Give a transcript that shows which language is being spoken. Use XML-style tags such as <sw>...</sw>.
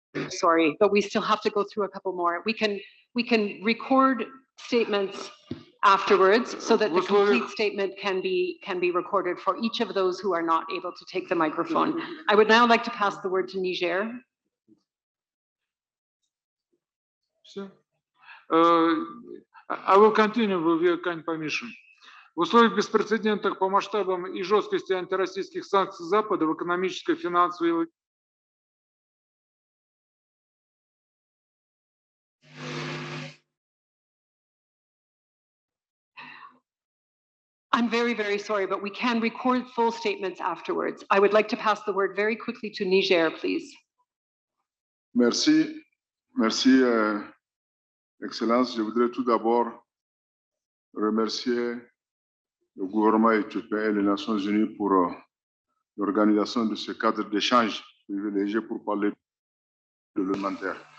<en>Sorry, but we still have to go through a couple more. We can record statements afterwards so that the complete statement can be recorded for each of those who are not able to take the microphone. I would now like to pass the word to Niger. I will continue with your kind permission.</en> <ru>В условиях беспрецедентных по масштабам и жесткости антироссийских санкций Запада в экономической, финансовой</ru> <en>I'm very, very sorry, but we can record full statements afterwards. I would like to pass the word very quickly to Niger, please.</en> <fr>Merci. Merci, Excellence. Je voudrais tout d'abord remercier le gouvernement éthiopien et les Nations Unies pour l'organisation de ce cadre d'échange privilégié pour parler de l'alimentaire.</fr>